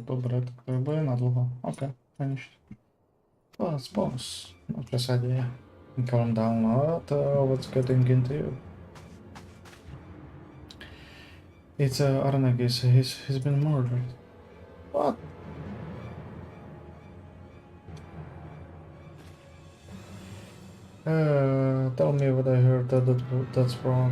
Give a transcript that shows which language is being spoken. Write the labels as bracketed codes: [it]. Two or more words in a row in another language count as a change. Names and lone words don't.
[sk] Dobre, tak to bude na dlho. [en] OK, finished. Boss. [sk] No čo sa deje? [en] Calm down, what's getting into you? It's Arnagis, he's been murdered. What? Tell me what I heard, that's wrong.